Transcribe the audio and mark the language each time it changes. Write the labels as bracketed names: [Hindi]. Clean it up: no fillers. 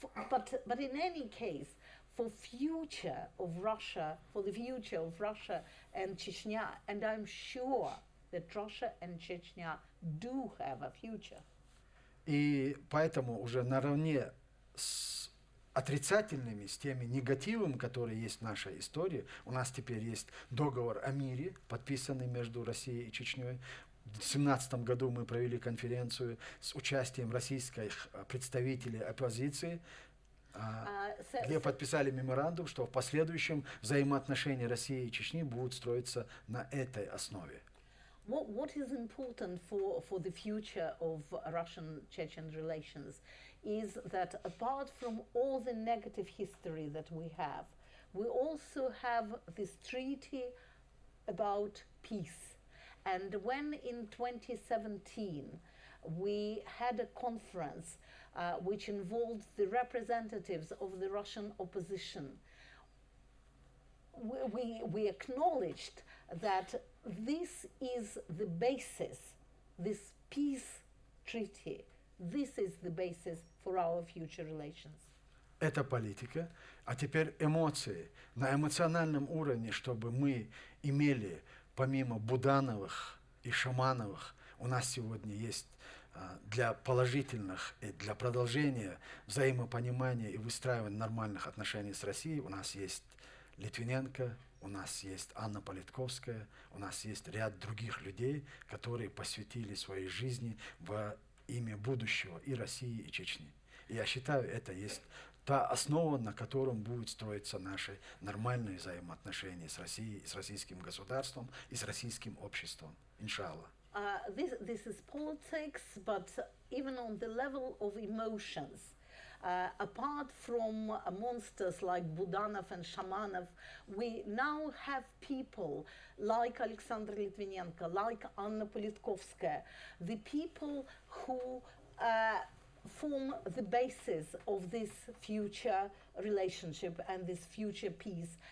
[English] But in any case, for future of Russia, for the future of Russia and Chechnya, and I'm sure that Russia and Chechnya do have a future. [Russian] И поэтому уже наравне с отрицательными, с теми негативами, которые есть в нашей истории, у нас теперь есть договор о мире, подписанный между Россией и Чечней. В 2017 году мы провели конференцию с участием российских представителей оппозиции, где подписали меморандум, что в последующем взаимоотношения России и Чечни будут строиться на этой основе. [English] What is important for the future of Russian-Chechen relations is that apart from all the negative history that we also have this treaty about peace. And when in 2017 we had a conference which involved the representatives of the Russian opposition, we acknowledged that this is the basis, this peace treaty, this is the basis for our future relations. [Russian] Это политика, а теперь эмоции. На эмоциональном уровне, чтобы мы имели, помимо Будановых и Шамановых, у нас сегодня есть для положительных и для продолжения взаимопонимания и выстраивания нормальных отношений с Россией, у нас есть Литвиненко, у нас есть Анна Политковская, у нас есть ряд других людей, которые посвятили своей жизни во имя будущего и России, и Чечни. И я считаю, это есть та основа, на котором будут строиться наши нормальные взаимоотношения с Россией, с российским государством и с российским обществом. Иншаллах. [English] This is politics, but even on the level of emotions, apart from monsters like Budanov and Shamanov, we now have people like Alexander Litvinenko, like Anna Politkovskaya, the people who form the basis of this future relationship and this future peace.